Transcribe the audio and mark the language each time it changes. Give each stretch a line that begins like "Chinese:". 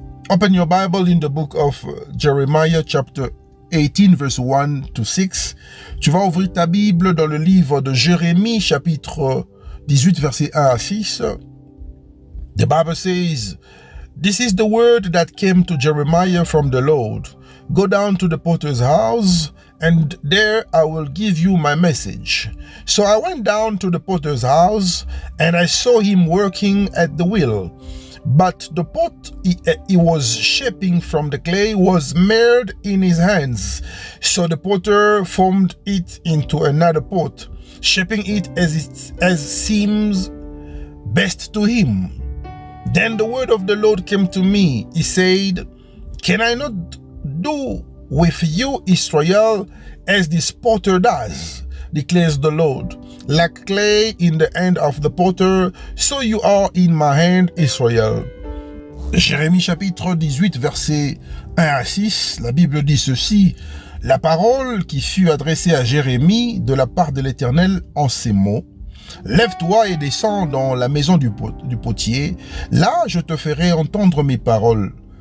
English: Open your Bible in the book of Jeremiah chapter 18 verse 1 to 6.
French: Tu vas ouvrir ta Bible dans le livre de Jérémie chapitre 18 verset 1 à 6.
English: The Bible says, "This is the word that came to Jeremiah from the Lord. Go down to the potter's house, and there I will give you my message." So I went down to the potter's house, and I saw him working at the wheel. But the pot he was shaping from the clay was marred in his hands. So the potter formed it into another pot, shaping it as seems best to him. Then the word of the Lord came to me. He said, "Can I not do with you, Israel, as this potter does, declares the Lord. Like clay in the hand of the potter, so you are in my hand, Israel."
French: Jérémie chapitre 18, versets 1 à 6, la Bible dit ceci: « La parole qui fut adressée à Jérémie de la part de l'Éternel en ces mots: Lève-toi et descends dans la maison du potier, là je te ferai entendre mes paroles.